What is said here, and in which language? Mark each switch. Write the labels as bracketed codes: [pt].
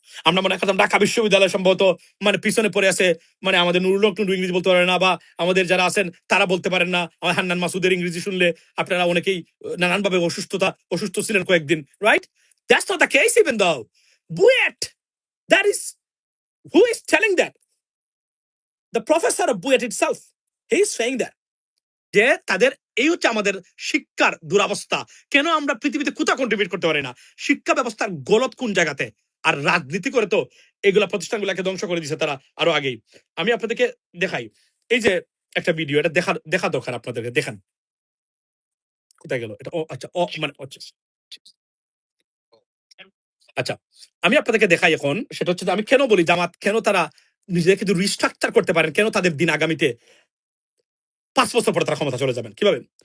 [bn] আমরা মনে করতাম ঢাকা বিশ্ববিদ্যালয় সম্ভবত মানে পিছনে পড়ে আছে, মানে আমাদের নুরুল হক টুন্ডু ইংরেজি বলতে পারে না, বা আমাদের যারা আছেন তারা বলতে পারেন না। আমার হান্নান মাসুদের ইংরেজি শুনলে আপনারা অনেকেই নানানভাবে অসুস্থ ছিলেন কয়েকদিন, right? [en] That's not the case even though BUET, that is who is telling that? The professor of Buet itself, he is saying that [bn] যে তাদের এই হচ্ছে আমাদের শিক্ষার দুরবস্থা। কেন আমরা পৃথিবীতে কোথাও কন্ট্রিবিউট করতে পারি না, শিক্ষা ব্যবস্থার গলত কোন জায়গাতে। আর রাজনীতি করে তো এগুলা প্রতিষ্ঠানগুলোকে ধ্বংস করে দিছে তারা আরো আগেই। আমি আপনাদেরকে দেখাই, এই যে একটা ভিডিও, এটা দেখা দরকার আপনাদেরকে, দেখেন কোথায় গেল এটা। ও আচ্ছা, ও মানে আচ্ছা, আমি আপনাদেরকে দেখাই এখন, সেটা হচ্ছে যে আমি কেন বলি জামাত কেন তারা নিজেকে কিন্তু রিস্ট্রাকচার করতে পারেন, কেন তাদের দিন আগামীতে 5 বছর পরে তারা ক্ষমতা চলে যাবেন কিভাবে।